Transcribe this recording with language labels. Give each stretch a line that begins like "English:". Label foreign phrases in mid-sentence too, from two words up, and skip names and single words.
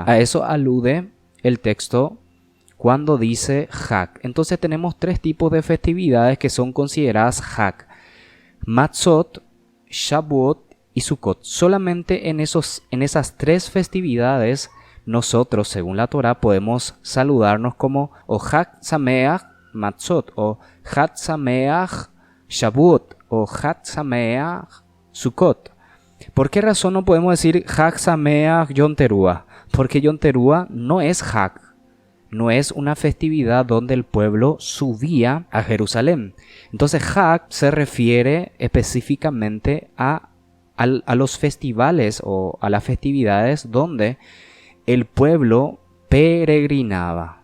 Spanish: A eso alude el texto cuando dice Hag. Entonces tenemos 3 tipos de festividades que son consideradas Hag: Matzot, Shavuot y Sukkot. Solamente en esas 3 festividades nosotros, según la Torá, podemos saludarnos como o
Hebrew: חג שמח מצות,
Spanish: o
Hebrew: חג שמח שבועות,
Spanish: o
Hebrew: חג שמח סוכות.
Spanish: ¿Por qué razón no podemos decir
Hebrew: חג שמח יום תרועה?
Spanish: Porque Yom Teruah no es Hag, no es una festividad donde el pueblo subía a Jerusalén. Entonces Hag se refiere específicamente a los festivales o a las festividades donde el pueblo peregrinaba.